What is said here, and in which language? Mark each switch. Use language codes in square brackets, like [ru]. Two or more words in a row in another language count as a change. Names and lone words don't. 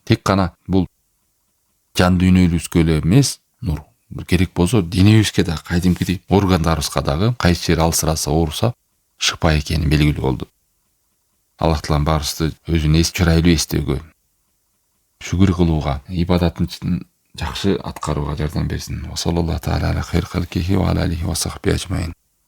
[ky] Тек гана бул жан дүйнөбүзгө эле эмес, нур керек болсо денебизге дагы, кайдимкидей органдарыбызга дагы кайсы жери алсыраса, ооруса шыпа экени белгилүү болду. Аллах Таалам баарыбызды өзүнүн чырайлуу эстөөгө, шүгүр кылууга, ибадатын жакшы аткарууга жардам берсин. [ar] وصلى الله تعالى على خير خلقه وعلى آله وصحبه أجمعين.